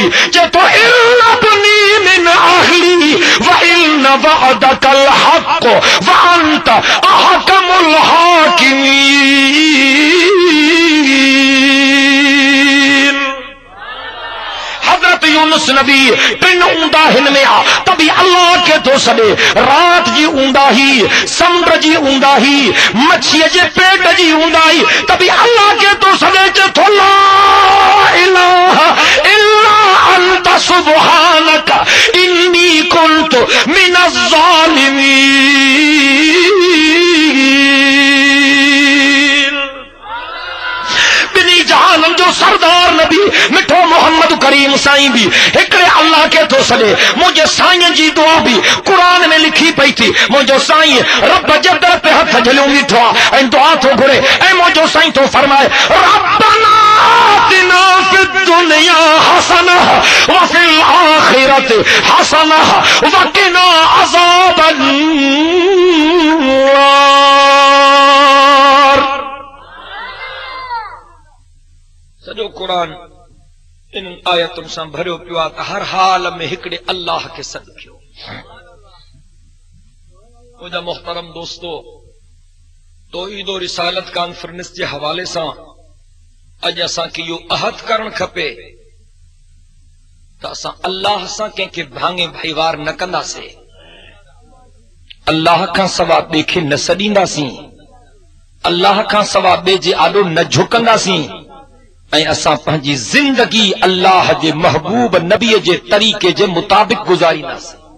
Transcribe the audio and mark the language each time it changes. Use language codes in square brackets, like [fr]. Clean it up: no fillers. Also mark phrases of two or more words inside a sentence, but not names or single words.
[ar] चेतो إن ابني من أهلي وإن وعدك الحق وأنت أحكم الحاكمين. [sd] हजरत यूनुस नबी टिन ऊंदाहिन में आ, तभी अल्लाह के तो सॾे। रात जी ऊंदाही, समुंड जी ऊंदाही, मच्छीअ जे पेट जी ऊंदाही, तभी अल्लाह के तो सॾे। [ar] चेतो لا إله إلا أنت سبحانك إني كنت من الظالمين. [sd] बिनी जहाननि जो सरदार नबी मिठो मोहम्मद करीम साईं भी हिकिड़े अल्लाह के तो सॾे। मुंहिंजे साईं जी दुआ भी क़ुरान में लिखी पई थी। मुंहिंजो साईं रब जे दर ते हथ झलियो बीठो आहे ऐं दुआ थो घुरे। ऐं मुंहिंजो साईं तो फरमाए [ar] ربنا آتنا في الدنيا حسنة وفي الآخرة حسنة وقنا عذاب النار. [sd] सॼो क़ुरान इन आयतुनि सां भरियो पियो आहे त हर हाल में हिकिड़े अल्लाह खे सॾ कयो। मुंहिंजा मोहतरम दोस्तो, तौहीद और रिसालत कॉन्फ्रेंस जे हवाले सां अॼु असांखे इहो अहद करणु खपे त असां अल्लाह सां कंहिंखे भाङे भाईवार न कंदासीं, अल्लाह खां सवा ॿिए खे न सॾींदासीं, अल्लाह खां सवा ॿिए जे आॾो न झुकंदासीं ऐं असां पंहिंजी ज़िंदगी अल्लाह जे महबूब नबीअ जे तरीक़े जे मुताबिक़ गुज़ारींदासीं।